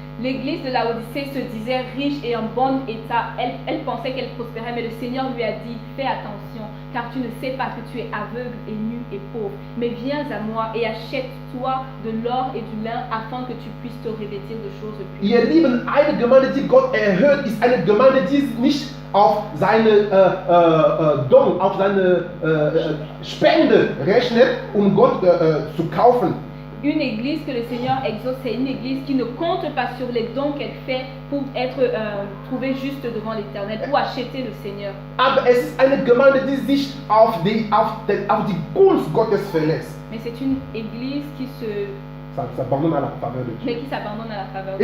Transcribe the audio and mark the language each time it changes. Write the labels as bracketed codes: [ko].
[fr] L'église de Laodicée se disait riche et en bon état. Elle pensait qu'elle prospérait, mais le Seigneur lui a dit, fais attention, car tu ne sais pas que tu es aveugle et nu et pauvre. Mais viens à moi et achète-toi de l'or et du lin, afin que tu puisses te revêtir de choses puissantes. [de] Ihr Lieben, eine Gemeinde, die Gott erhöht, ist eine Gemeinde, die nicht auf seine Dom, auf seine Spende rechnet, um Gott zu kaufen. [fr] Une église que le Seigneur exauce, c'est une église qui ne compte pas sur les dons qu'elle fait pour être trouvée juste devant l'Éternel, pour acheter le Seigneur. [de] Aber es ist eine Gemeinde, die sich auf die Gunst Gottes verlässt. [fr] Mais c'est une église qui S'abandonne à la faveur de Dieu. mais qui s'abandonne à la faveur de